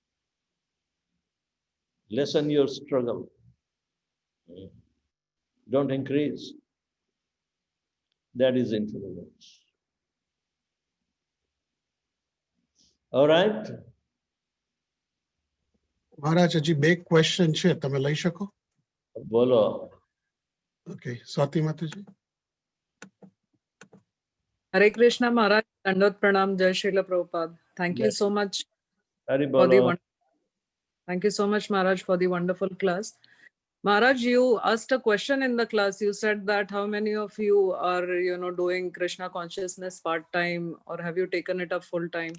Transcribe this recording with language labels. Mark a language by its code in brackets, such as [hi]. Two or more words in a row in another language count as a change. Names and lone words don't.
[en] Lessen your struggle. Don't increase. That is intelligence. All right. Maharaj, [gu] હજી બે question છે, તમે લઈ શકો? બોલો. [en] Okay, Swati Mataji. Hare Krishna Maharaj, [hi] दंडवत प्रणाम, [en] Jai Srila Prabhupada. Thank you Yes. so much Hari for the Bolo. Thank you so much, Maharaj, for the wonderful class. Maharaj, you asked a question in the class. You said that how many of you are, doing Krishna consciousness part-time, or have you taken it up full-time?